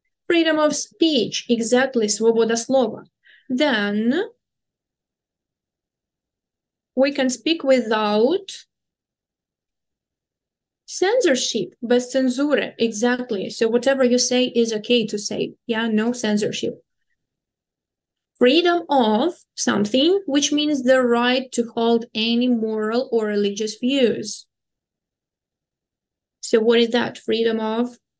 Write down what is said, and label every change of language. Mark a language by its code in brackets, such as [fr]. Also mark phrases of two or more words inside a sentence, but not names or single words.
[en] Freedom of speech, exactly, [uk] свобода слова. [en] Then we can speak without censorship, [uk] без цензури, [en] exactly. So whatever you say is okay to say. Yeah, no censorship. Freedom of something, which means the right to hold any moral or religious views. So what is that? Freedom of?